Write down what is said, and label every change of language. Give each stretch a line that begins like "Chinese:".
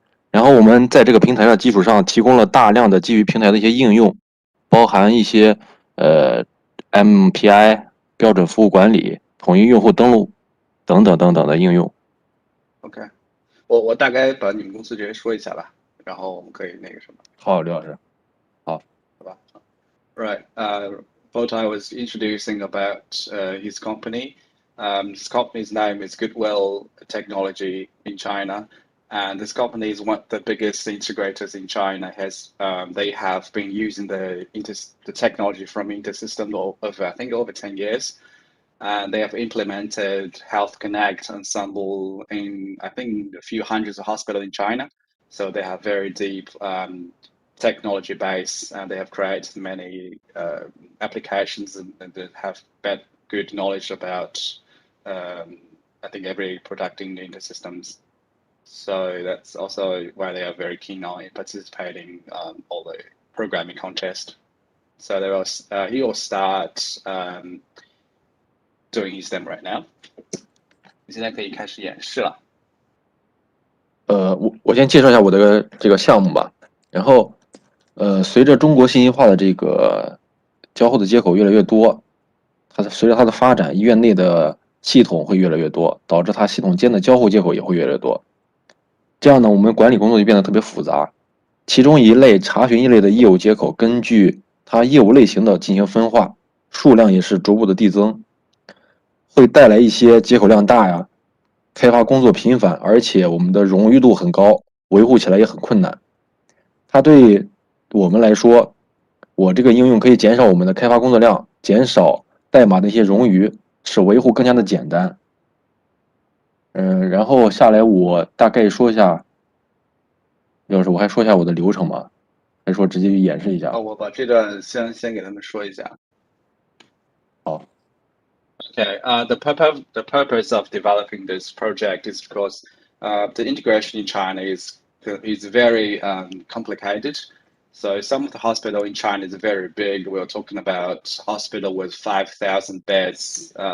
Chinese: 然后我们在这个平台的基础上提供了大量的基于平台的一些应用，包含一些MPI 标准服务管理、统一用户登录等等的应用。 OK， 我大概把你们公司直接说一下吧，然后我们可以那个什么。好，刘老师。好吧。
English: Right. Botai was introducing about his company. His company's name is Goodwill Technology in China, and this company is one of the biggest integrators in China. They have been using the technology from InterSystems over 10 years. and they have implemented Health Connect ensemble in, I think, a few hundreds of hospitals in China. So they have very deep technology base, and they have created many applications and that have good knowledge about, I think, every product in the InterSystems. So that's also why they are very keen on participating all the programming contest. So there was he will start doing his demo right now.
Chinese: 你现在可以开始演示了。我先介绍一下我的这个项目吧。然后，随着中国信息化的这个交互的接口越来越多，随着它的发展，医院内的系统会越来越多，导致它系统间的交互接口也会越来越多。这样呢，我们管理工作就变得特别复杂。其中一类查询一类的业务接口，根据它业务类型的进行分化，数量也是逐步的递增，会带来一些接口量大呀，开发工作频繁，而且我们的冗余度很高，维护起来也很困难。它对我们来说，我这个应用可以减少我们的开发工作量，减少代码的一些冗余，使维护更加的简单。然后下来我大概说一下，要是我还说一下我的流程吗？还是说直接去演示一下？我把这段先给他们说一下。好。
English: Okay, the purpose of developing this project is because the integration in China is very complicated. So some of the hospital in China is very big. We're talking about hospital with 5,000 beds.